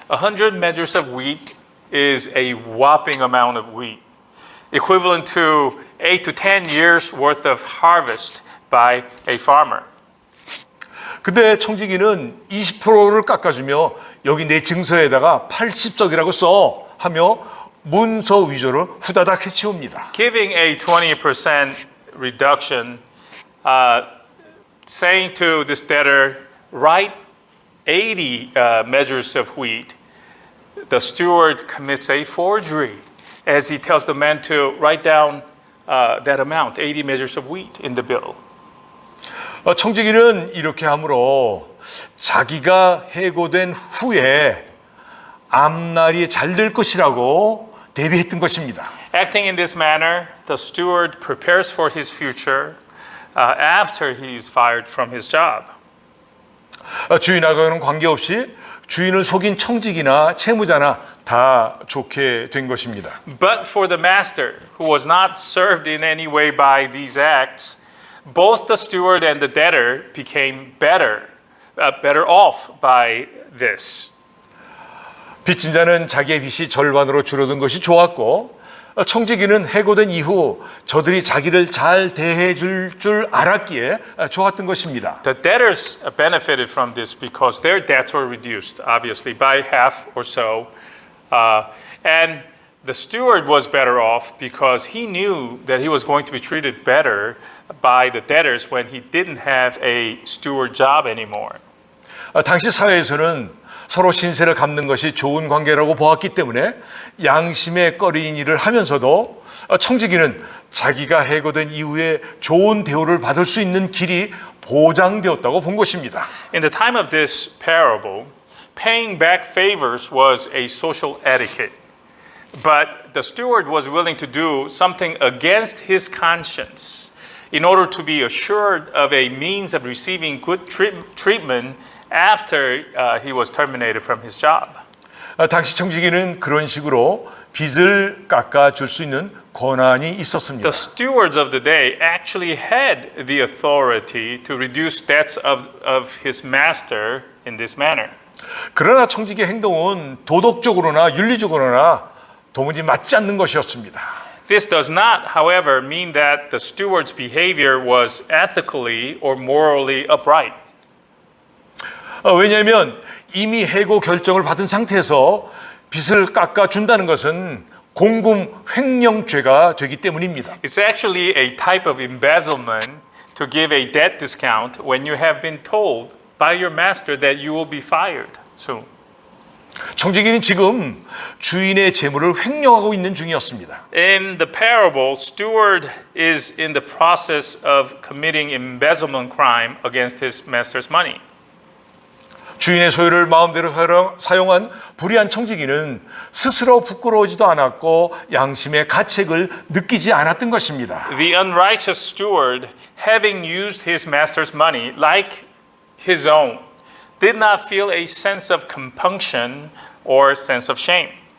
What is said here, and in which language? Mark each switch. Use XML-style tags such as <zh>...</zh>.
<en>100 measures of wheat is a whopping amount of wheat, equivalent to 8 to 10 years worth of harvest by a farmer.</en> <ko>근데 청지기는 20%를 깎아주며 여기 내 증서에다가 80석이라고 써 하며 문서 위조를 후다닥 해치웁니다.</ko> <en>Giving a 20% reduction, saying to this debtor, write 80 measures of wheat, the steward commits a forgery as he tells the man to write down that amount, 80 measures of wheat in the bill.</en> <ko>청지기는 이렇게 함으로 자기가 해고된 후에 앞날이 잘 될 것이라고 대비했던 것입니다.</ko> <en>Acting in this manner, the steward prepares for his future after he's fired from his job.</en> <ko>주인하고는 관계없이 주인을 속인 청직이나 채무자나 다 좋게 된 것입니다.</ko> <en>But for the master, who was not served in any way by these acts, both the steward and the debtor became better off by this.</en> <ko>빚진 자는 자기의 빚이 절반으로 줄어든 것이 좋았고, 청지기는 해고된 이후 저들이 자기를 잘 대해 줄 알았기에 좋았던 것입니다.</ko> <en>The debtors benefited from this because their debts were reduced, obviously, by half or so. And the steward was better off because he knew that he was going to be treated better by the debtors when he didn't have a steward job anymore.</en> <ko>당시 사회에서는 서로 신세를 갚는 것이 좋은 관계라고 보았기 때문에 양심에 꺼리는 일을 하면서도 청지기는 자기가 해고된 이후에 좋은 대우를 받을 수 있는 길이 보장되었다고 본 것입니다.</ko> <en>In the time of this parable, paying back favors was a social etiquette. But the steward was willing to do something against his conscience in order to be assured of a means of receiving good treatment after he was terminated from his job.</en> <ko>당시 청지기는 그런 식으로 빚을 깎아줄 수 있는 권한이 있었습니다.</ko> <en>The stewards of the day actually had the authority to reduce debts of his master in this manner.</en> <ko>그러나 청지기의 행동은 도덕적으로나 윤리적으로나 도무지 맞지 않는 것이었습니다.</ko> <en>This does not, however, mean that the steward's behavior was ethically or morally upright.</en> <ko>왜냐하면 이미 해고 결정을 받은 상태에서 빚을 깎아준다는 것은 공금 횡령죄가 되기 때문입니다.</ko> <en>It's actually a type of embezzlement to give a debt discount when you have been told by your master that you will be fired soon.</en> <ko>청지기는 지금 주인의 재물을 횡령하고 있는 중이었습니다.</ko> <en>In the parable, steward is in the process of committing embezzlement crime against his master's money.</en> <ko>주인의 소유를 마음대로 사용한 불의한 청지기는 스스로 부끄러워지도 않았고 양심의 가책을 느끼지 않았던 것입니다.</ko> <en>The unrighteous steward, having used his master's money like his own, did not feel a sense of compunction or sense of shame.</en>